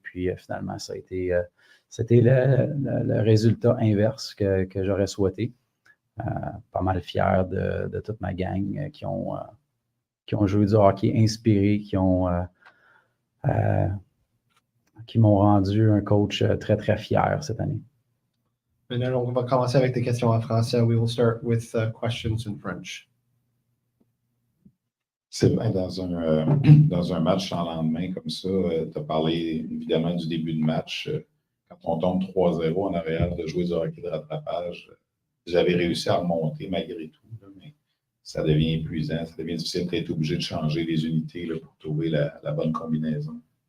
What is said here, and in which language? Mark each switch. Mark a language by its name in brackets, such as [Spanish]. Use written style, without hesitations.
[French] Puis finalement, c'était le résultat inverse que j'aurais souhaité. Pas mal fier de toute ma gang qui ont joué du hockey inspiré, qui m'ont rendu un coach très, très fier cette année. Maintenant, on va commencer avec des questions en français. [English] We will start with questions in French. [French] Sylvain, dans un match sans lendemain comme ça, tu as parlé évidemment du début de match. Quand on tombe 3-0 en arrière de jouer du hockey de rattrapage, vous avez réussi à remonter malgré tout, là, mais ça devient épuisant, ça devient difficile d'être obligé de changer les unités là, pour trouver la bonne combinaison.